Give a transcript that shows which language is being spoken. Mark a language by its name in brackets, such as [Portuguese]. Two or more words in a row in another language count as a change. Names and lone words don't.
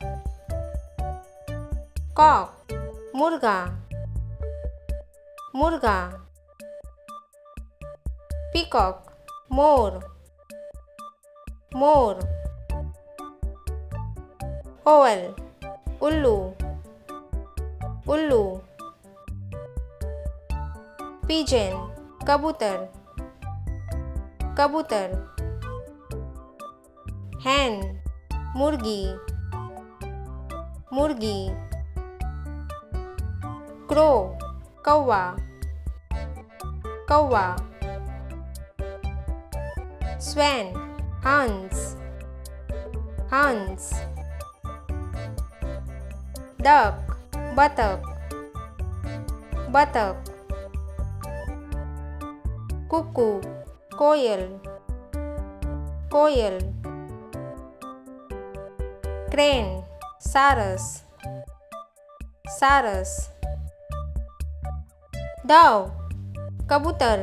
[English] Cock, Murga. Murga. Peacock, More. More. Owl, [Hindi] Ullu. [English] Ullu. Pigeon, Kabutar. Kabutar. Hen, Murgi. Murgi. Crow, Kawa. Kawa. Swan, Hans. Hans. Duck, [Hindi] Buttock. [English] Buttock. Cuckoo, Koil. Koil. Crane, Saras. Saras. Dove, Kabutar.